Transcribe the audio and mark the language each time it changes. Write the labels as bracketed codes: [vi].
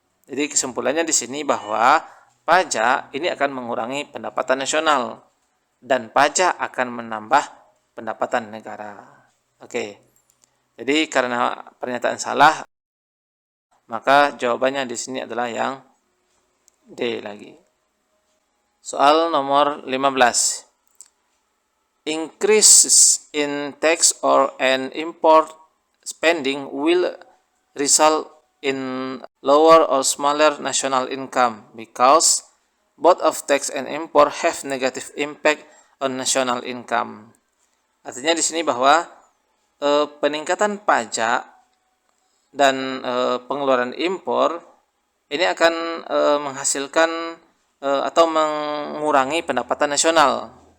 [id] Jadi kesimpulannya di sini bahwa pajak ini akan mengurangi pendapatan nasional dan pajak akan menambah pendapatan negara. Oke. Jadi karena pernyataan salah, maka jawabannya di sini adalah yang D lagi. Soal nomor 15. [en] Increases in tax or an import spending will result in lower or smaller national income because both of tax and import have negative impact on national income. [id] Artinya di sini bahwa peningkatan pajak dan pengeluaran impor ini akan menghasilkan atau mengurangi pendapatan nasional.